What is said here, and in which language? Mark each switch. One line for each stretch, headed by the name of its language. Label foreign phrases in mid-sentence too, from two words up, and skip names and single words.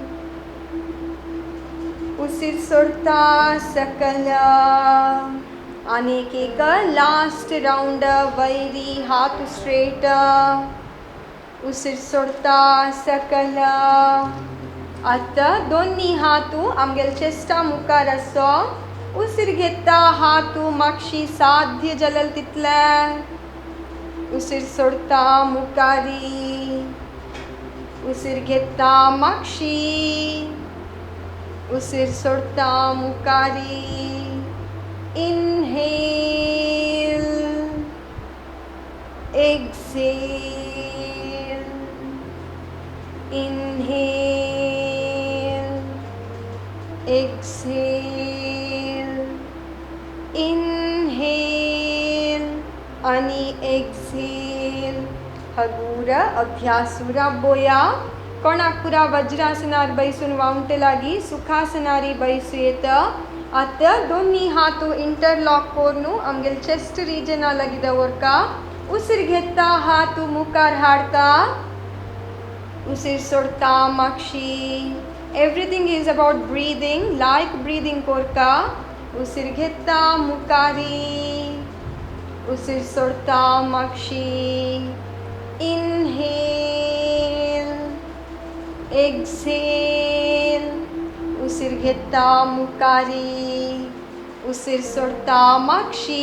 Konkani: उसीर सोडता सकल आनीक एक
English: last round
Konkani: वयरी हात स्ट्रेट उसीर सोडता सकल आतां दोन्ही हातू आमगेल चेस्टा मुखार आसो उसीर घेता हातू मागशी साध्य जालेल तितले उसिर सोडता मुकारी. उसिर घेता माक्षी. उसिर सोडता मुकारी.
English: Inhale. Exhale. Inhale. Exhale. Inhale आणि exhale.
Konkani: हगूर अभ्यासूरा बोया. कोणाक पुरा वज्रासनार बैसून वावंटे लागी सुखासनारी बैसू येत. आत दोन्ही हात इंटरलॉक कोरनु आमगेल
English: chest region
Konkani: लगी दवरका. उसिर घेता हात मुखार हाडता. उसिर सोडता माक्षी.
English: everything is about breathing. like breathing
Konkani: कोरका. उसिर घेता मुकारी. उसिर सोडता माक्षी.
English: inhale. exhale.
Konkani: उसिर घेता मुकारी. उसिर सोडता माक्षी.